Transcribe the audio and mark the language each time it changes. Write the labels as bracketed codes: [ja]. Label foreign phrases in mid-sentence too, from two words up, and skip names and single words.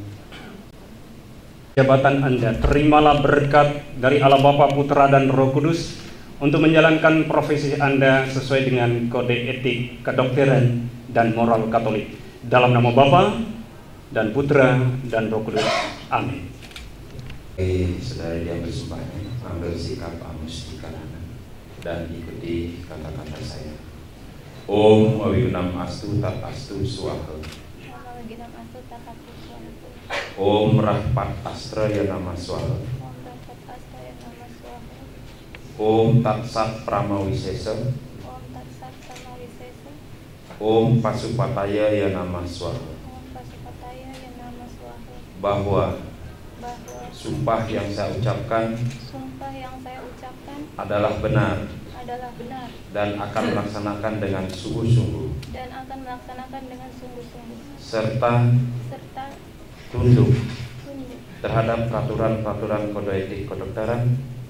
[id] Jabatan Anda, terimalah berkat dari Allah Bapa, Putra, dan Roh Kudus untuk menjalankan profesi Anda sesuai dengan kode etik kedokteran dan moral Katolik. Dalam nama Bapa dan Putra dan Roh Kudus. Amin. Saudara yang bersumpahnya, ambil sikap amustikana dan ikuti kata-kata saya. [sa] Om Awigunam Astu Tat Astu Swaha. Om Rahpat Astra Ya Nama Swaha. Om Tat Sat Pramawisesa. Om Pasupataya Ya Nama Swaha. [id] Bahwa sumpah yang saya ucapkan adalah benar dan akan melaksanakan dengan sungguh-sungguh serta tunduk terhadap peraturan-peraturan kode etik kedokteran.